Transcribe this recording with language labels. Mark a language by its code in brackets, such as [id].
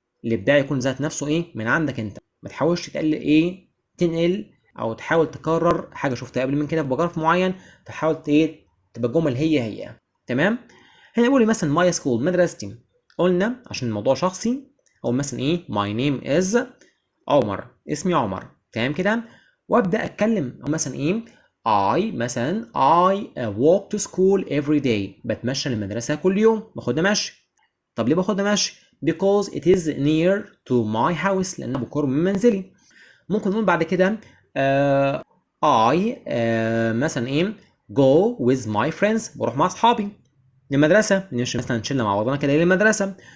[ar] الابداع يكون ذات نفسه ايه؟ من عندك انت. ما تحاولش تنقل او تحاول تكرر حاجه شفتها قبل من كده في باراجراف معين، فحاول ايه؟ تبقى الجمل هي. تمام. هنا بقول لي مثلا [en] my school [ar] مدرستي، قلنا عشان الموضوع شخصي، او مثلا ايه؟ [en] my name is Omar, [ar] اسمي عمر. تمام كده. وابدا اتكلم مثلا ايه [en] I walk to school every day. [ar] بتمشى للمدرسة كل يوم، باخدها مشي. طب ليه باخدها مشي؟ [en] because it is near to my house. [ar] لأنه بقرب من منزلي. ممكن نقول بعد كده [en] I [ar] مثلا ايه [en] go with my friends. [ar] بروح مع أصحابي للمدرسة، نمشي مثلا شلة مع بعضنا كده للمدرسة.